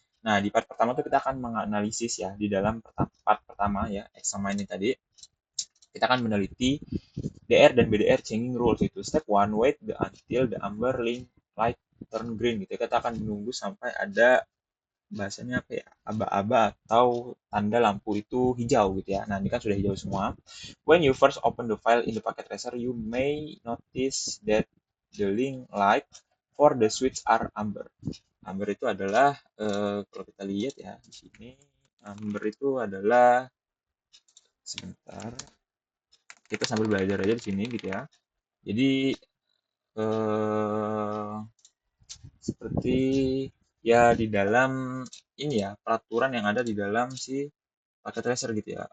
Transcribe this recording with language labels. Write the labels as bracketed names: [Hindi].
[Indonesian] Nah, di part pertama tuh kita akan menganalisis ya di dalam part pertama ya, examine ini tadi kita akan meneliti DR dan BDR changing rules itu. [English] Step one, wait until the amber link light turn green [Indonesian] gitu. Kita akan menunggu sampai ada bahasanya apa ya, aba-aba atau tanda lampu itu hijau gitu ya. Nah, ini kan sudah hijau semua. [English] When you first open the file in the packet tracer, you may notice that the link light for the switch are amber. [Indonesian] Amber itu adalah kalau kita lihat ya di sini, amber itu adalah sebentar, kita sambil belajar aja di sini gitu ya. Jadi eh, seperti ya di dalam ini ya peraturan yang ada di dalam si paket tracer gitu ya.